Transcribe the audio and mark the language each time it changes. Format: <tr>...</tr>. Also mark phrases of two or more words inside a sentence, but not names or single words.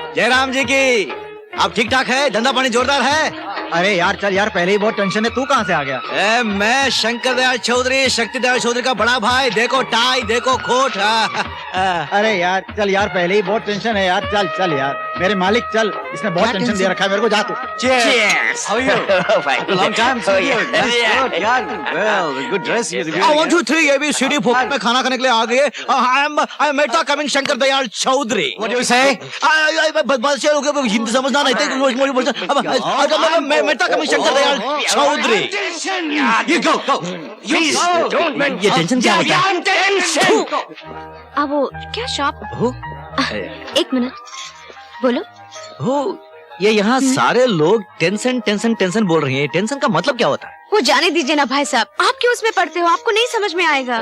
<hi>जयराम जी की आप ठीक ठाक है? धंधा पानी जोरदार है? अरे यार चल यार, पहले ही बहुत टेंशन है, तू कहाँ से आ गया? मैं शंकर दयाल चौधरी, शक्ति दयाल चौधरी का बड़ा भाई। देखो टाई, देखो कोट। अरे यार चल यार, पहले ही बहुत टेंशन है यार, चल चल यार मेरे मालिक, चल, इसने बहुत टेंशन दे रखा है मेरे को, जा तू।</hi> <en>Cheers. How are you? Fine. Long time Oh, yeah. That's good,</en> <hi>यार.</hi> <en>Well, good dress you.</en> <hi>1 2 3 ABCD फोकट में खाना खाने के लिए आ गए।</hi> <en>I am Mehta coming शंकर दयाल चौधरी। What do you say?</en> <hi>बस ये लोग हिंदी समझना नहीं थे।</hi> <en>Mehta coming शंकर दयाल चौधरी। You go, go. Please, don't mention.</en> <hi>ये टेंशन क्या होता है?</hi> <en>Tension.</en> <hi>अब वो क्या शॉप? हो? एक मिनट, बोलो। हो, ये यहाँ सारे लोग टेंशन टेंशन टेंशन बोल रही हैं। टेंशन का मतलब क्या होता है? वो जाने दीजिए ना भाई साहब, आप क्यों उसमें पढ़ते हो? आपको नहीं समझ में आएगा।</hi>